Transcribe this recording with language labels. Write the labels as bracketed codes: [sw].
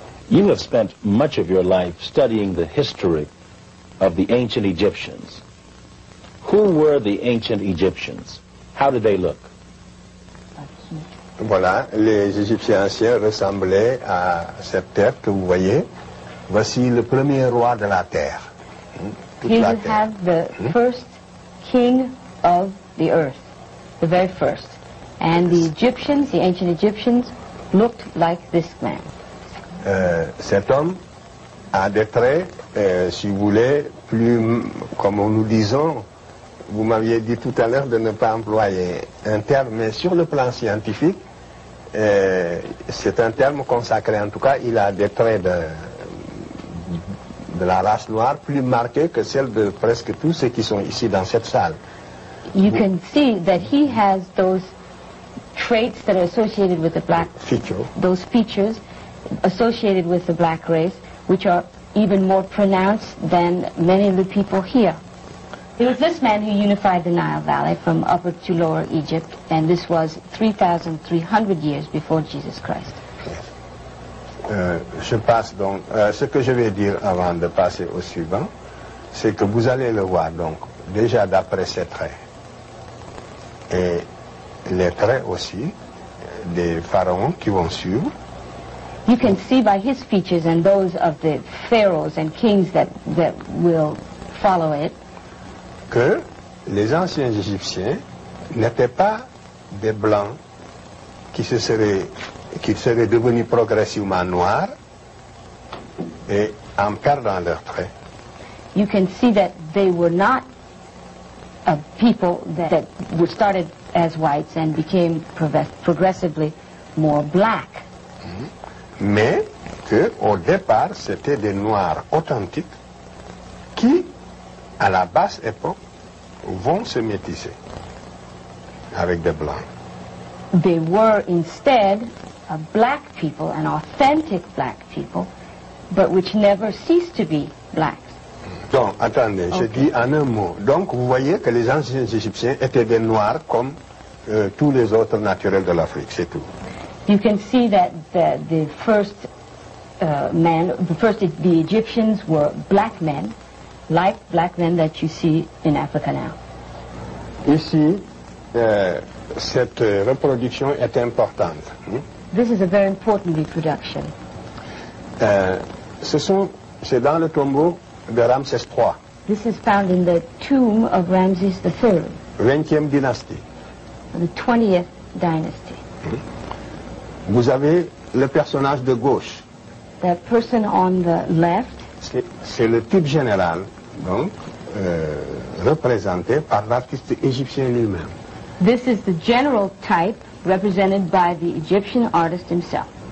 [en] You have spent much of your life studying the history of the ancient Egyptians. Who were the ancient Egyptians? How did they look? [fr] Voilà, les Égyptiens anciens ressemblaient à cette terre que vous voyez. Voici le premier roi de la terre. [en] Here you have the first king of the earth, the very first. And the Egyptians, the ancient Egyptians, looked like this man. [fr] Cet homme a des traits, si vous voulez, plus, comme nous disons, vous m'aviez dit tout à l'heure de ne pas employer un terme, mais sur le plan scientifique, c'est un terme consacré. En tout cas, il a des traits de la race noire plus marqués que celles de presque tous ceux qui sont ici dans cette salle. [en] You can see that he has those traits that are associated with the black, those features associated with the black race, which are even more pronounced than many of the people here. It was this man who unified the Nile Valley from Upper to Lower Egypt, and this was 3,300 years before Jesus Christ. [fr] Je passe donc, ce que je vais dire avant de passer au suivant, c'est que vous allez le voir donc, déjà d'après ses traits, et les traits aussi des pharaons qui vont suivre. [en] You can see by his features and those of the pharaohs and kings that will follow it, [fr] que les anciens Égyptiens n'étaient pas des blancs qui seraient devenus progressivement noirs et en perdant leurs traits. [en] You can see that they were not people that were started as whites and became progressively more black. [fr] Mais qu'au départ, c'était des noirs authentiques qui, à la basse époque, vont se métisser avec des blancs. [en] They were instead black people, an authentic black people, but which never ceased to be blacks. [fr] Donc, attendez, je dis en un mot. Donc, vous voyez que les anciens Égyptiens étaient des noirs comme tous les autres naturels de l'Afrique, c'est tout. [en] You can see that the first the Egyptians were black men, like black men that you see in Africa now. [fr] Ici, cette reproduction est importante. [en] This is a very important reproduction. [fr] C'est dans le tombeau de Ramsès III. [en] This is found in the tomb of Ramses III, [fr] 20e dynastie. [en] the 20th dynasty. [fr] Vous avez le personnage de gauche. [en] That person on the left, [fr] c'est le type général, donc, représenté par l'artiste égyptien lui-même. [en] this is the general type represented by the Egyptian artist himself.